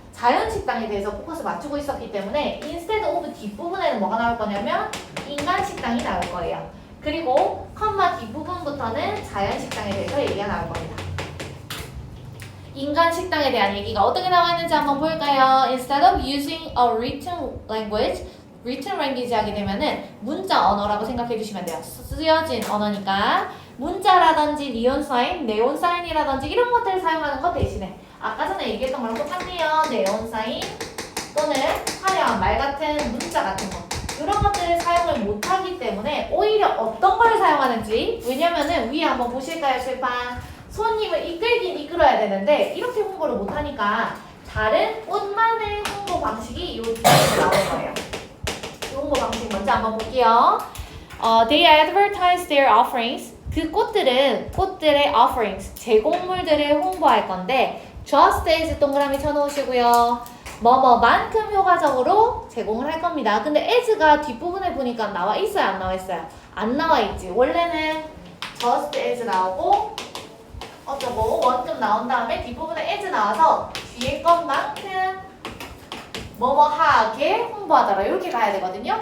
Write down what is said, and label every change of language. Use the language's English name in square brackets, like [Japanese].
[Korean] 자연 식당에 대해서 포커스를 맞추고 있었기 때문에 instead of 뒷부분에는 뭐가 나올 거냐면 인간 식당이 나올 거예요. 그리고 컴마 뒷부분부터는 자연 식당에 대해서 얘기가 나올 겁니다. 인간 식당에 대한 얘기가 어떻게 나와 있는지 한번 볼까요? [English] Instead of using a written language, written language [Korean] 하게 되면은 문자 언어라고 생각해 주시면 돼요. 쓰여진 언어니까 문자라든지 니온 사인, 네온 사인이라든지 이런 것들을 사용하는 것 대신에 아까 전에 얘기했던 거랑 똑같네요. 네온 사인 또는 화려한 말 같은 문자 같은 거 이런 것들을 사용을 못하기 때문에 오히려 어떤 걸 사용하는지 왜냐면은 위에 한번 보실까요? 칠판 손님을 이끌긴 이끌어야 되는데 이렇게 홍보를 못하니까 다른 꽃만의 홍보 방식이 이 뒤에 나올 거예요. 이 홍보 방식 먼저 한번 볼게요. [English] They advertise their offerings. [Korean] 그 꽃들은 꽃들의 offerings, 제공물들을 홍보할 건데 just as 동그라미 쳐놓으시고요. 뭐뭐만큼 효과적으로 제공을 할 겁니다. 근데 as가 뒷부분에 보니까 나와 있어요? 안 나와 있어요? 안 나와 있지. 원래는 just as 나오고 어쩌고 원금 나온 다음에 뒷부분에 as 나와서 뒤에 것만큼 뭐뭐하게 홍보하더라 이렇게 가야 되거든요.